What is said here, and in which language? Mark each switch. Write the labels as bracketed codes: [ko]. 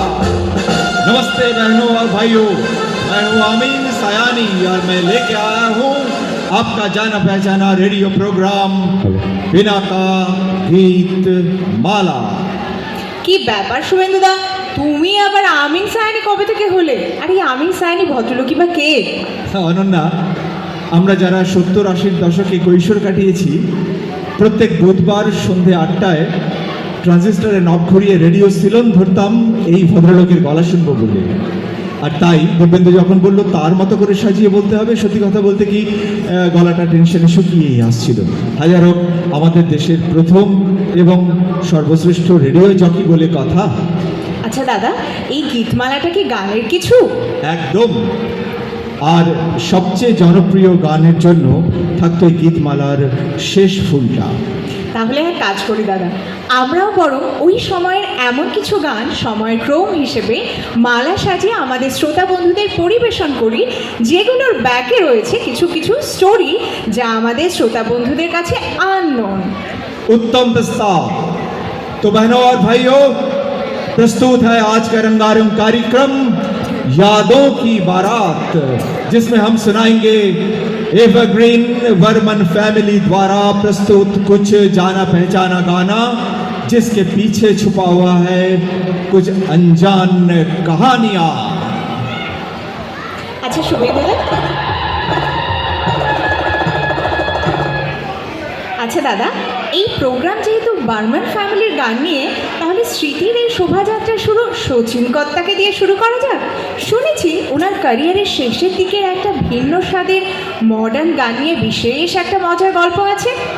[hi] भाइयों, मैं हूं अमीन सयानी और मैं लेके आया हूं आपका जाना पहचाना रेडियो प्रोग्राम बिना का गीत माला। [bn] কি ব্যাপার শুভেন্দুদা, তুমি আবার আমিন সায়ানি কবে থেকে হলে? আরে আমিন সায়ানি ভদ্রলোকই বা কে? অনন্যা, আমরা যারা 70-80 দশকে কৈশোর কাটিয়েছি, প্রত্যেক বুধবার সন্ধে 8টায় ট্রানজিস্টারে নব ঘুরিয়ে রেডিও সিলন ধরতাম এই ভদ্রলোকের গলা শুনবো বলে। আর তাই দেবেন্দ্র যখন বললো তার মতো করে সাজিয়ে বলতে হবে, সত্যি কথা বলতে কি গলাটা টেনশনে শুকিয়েই আসছিল। হাজার হোক, আমাদের দেশের প্রথম এবং সর্বশ্রেষ্ঠ রেডিও জকি বলে কথা। আচ্ছা দাদা, এই গীতমালাটা কি গানের কিছু? একদম। আর সবচেয়ে জনপ্রিয় গানের জন্য থাকতো এই গীতমালার শেষ ফুলটা। তাহলে এক কাজ করি দাদা, আমরাও বরং ওই সময়ের এমন কিছু গান সময়ের ক্রম হিসেবে মালা সাজিয়ে আমাদের শ্রোতা বন্ধুদের পরিবেশন করি, যেগুলোর ব্যাকে রয়েছে কিছু কিছু স্টোরি যা আমাদের শ্রোতা বন্ধুদের কাছে আননোন। [hi] उत्तम प्रस्ताव। तो बहनों और भाइयों, प्रस्तुत है आज का रंगारंग कार्यक्रम यादों की बारात, जिसमें हम सुनाएंगे एवरग्रीन वर्मन फैमिली द्वारा प्रस्तुत कुछ जाना पहचाना गाना, जिसके पीछे छुपा हुआ है कुछ अनजान कहानियां। [bn] আচ্ছা শুভেন্দুদা, আচ্ছা দাদা, এই প্রোগ্রাম যেহেতু বার্মান ফ্যামিলির গান নিয়ে, তাহলে স্মৃতির এই শোভাযাত্রা শুরু শচীন কর্তাকে দিয়ে শুরু করা যাক। শুনেছি ওনার ক্যারিয়ারের শেষের দিকের একটা ভিন্ন স্বাদের মডার্ন গান নিয়ে বিশেষ একটা মজার গল্প আছে।